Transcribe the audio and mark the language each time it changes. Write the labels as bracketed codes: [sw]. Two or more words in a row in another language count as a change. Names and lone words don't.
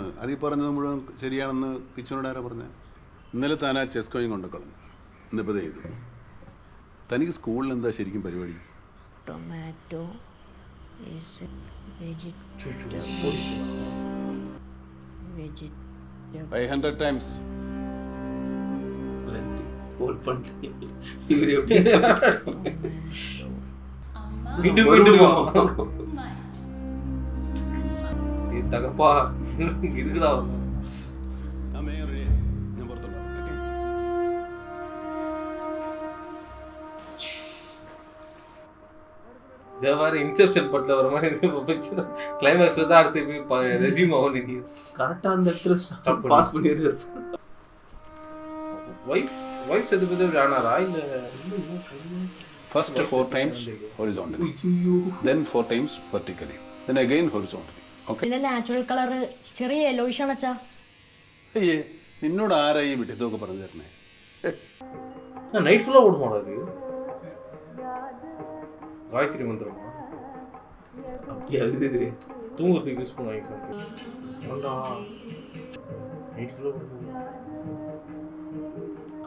[ml] അതിൽ പറഞ്ഞത് മുഴുവൻ ശരിയാണെന്ന് കിച്ചുനോട് ആരാ പറഞ്ഞത്? ഇന്നലെ താൻ ആ ചെസ് കോയിൻ കൊണ്ട് കളഞ്ഞു. ഇന്നിപ്പോൾ ചെയ്തു. തനിക്ക് സ്കൂളിൽ എന്താ ശരിക്കും പരിപാടി? [en] tomato is vegetable. 500 times. [ta] தகப்பா இருக்குதா ஜவாரி இன்செப்ஷன் படத்துல வர மாதிரி கிளைமேக்ஸ்ல தான் அடுத்து போய் ரெஸ்யூம் ஆகும். நீ கரெக்டா அந்த இடத்துல பாஸ் பண்ணிடுறாரு. வைஃப் செத்து போது ஆனாரா இல்ல? [en] First 4 times horizontally, then 4 times vertically, then again horizontally. Okay. [ml] ഇതിന്റെ [en] natural colour [ml] ചെറിയ യെല്ലോയിഷ് ആണ് അച്ഛാ. അയ്യേ, നിന്നോട് ആരാ ഈ വിട്ട് ഇതൊക്കെ പറഞ്ഞു തരണേ? നൈറ്റ് ഫുള്ളാ ഓടുമാടാ അത്? [ta] காயத்ரி மந்திரமா? அப்படியா? இது தூங்குறதுக்கு யூஸ் பண்ணுவாங்க சார். நைட் ஃபுல்லாக